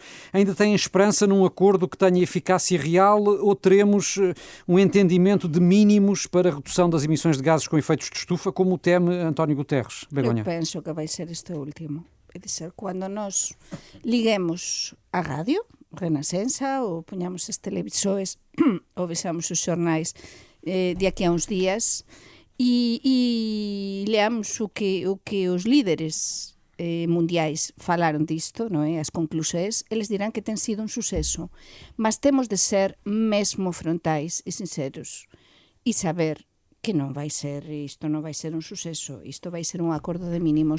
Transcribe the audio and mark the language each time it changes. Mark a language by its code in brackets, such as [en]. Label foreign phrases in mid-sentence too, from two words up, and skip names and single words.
[pt] Ainda têm esperança num acordo que tenha eficácia real ou teremos um entendimento de mínimos para a redução das emissões de gases com efeitos de estufa, como teme António Guterres? Begonha. Eu penso que vai ser este último. [gl] É dizer, quando nós liguemos a rádio, Renascença, ou ponhamos as televisores, ou vexamos os xornais de aquí a uns días, e leamos o que os líderes mundiais falaron disto, non é? As conclusões, eles dirán que ten sido un suceso. Mas temos de ser mesmo frontais e sinceros e saber que isto non vai ser un suceso, isto vai ser un acordo de mínimos.